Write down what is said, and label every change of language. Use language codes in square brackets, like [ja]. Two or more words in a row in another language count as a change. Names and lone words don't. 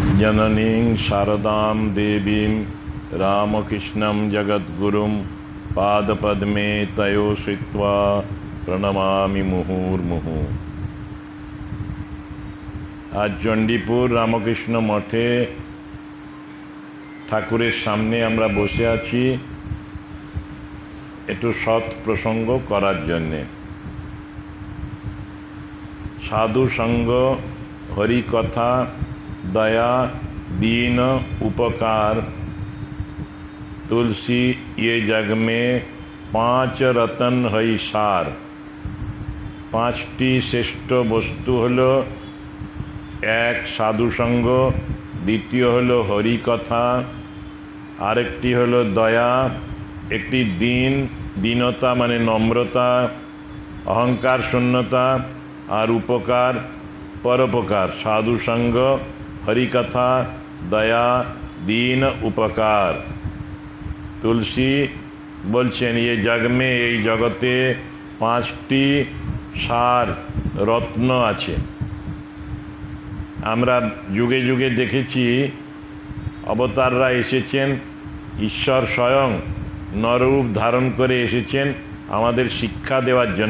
[sa] जननीं शारदां देवीं रामकृष्णं जगद्गुरुं पादपद्मे तयो श्रित्वा प्रणमामि मुहुर्मुहु। [bn] আজ চণ্ডীপুর রামকৃষ্ণ মঠে ঠাকুরের সামনে আমরা বসে আছি একটু সৎ প্রসঙ্গ করার জন্য। [hi] साधु संग, हरि कथा, दया, दीन, उपकार, तुलसी ये जग में 5 रतन हई सार। [bn] ৫টি শ্রেষ্ঠ বস্তু হলো এক সাধু সঙ্গ, দ্বিতীয় হলো হরি কথা, আরেকটি হলো দয়া, একটি দীনতা মানে নম্রতা, অহংকার শূন্যতা আর উপকার পরোপকার। [hi] साधु संग, हरि कथा, दया, दीन, उपकार। [bn] तुलसी बोलছেন [hi] ये जग में [bn] এই জগতে 5টি সার রত্ন আছে। আমরা যুগে যুগে দেখেছি অবতাররা এসেছেন, ঈশ্বর স্বয়ং নররূপ ধারণ করে এসেছেন আমাদের শিক্ষা দেওয়ার জন্য।